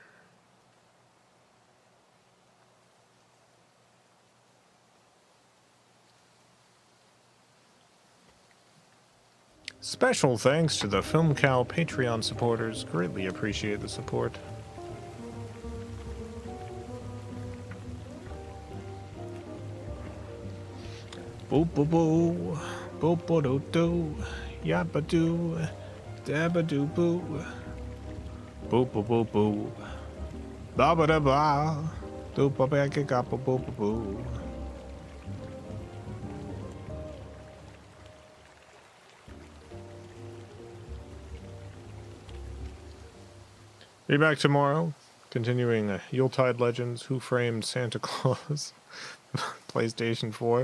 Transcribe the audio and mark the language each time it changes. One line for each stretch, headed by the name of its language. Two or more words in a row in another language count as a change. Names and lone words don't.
English: Special thanks to the FilmCow Patreon supporters. Greatly appreciate the support. Boop boop boo, boop boo doo doo, yappa doo, dabba doo boo, boop boop boop boo, ba ba da ba, doo ba ba ga ga ba boo boo boo. Be back tomorrow, continuing Yuletide Legends, Who Framed Santa Claus, PlayStation 4.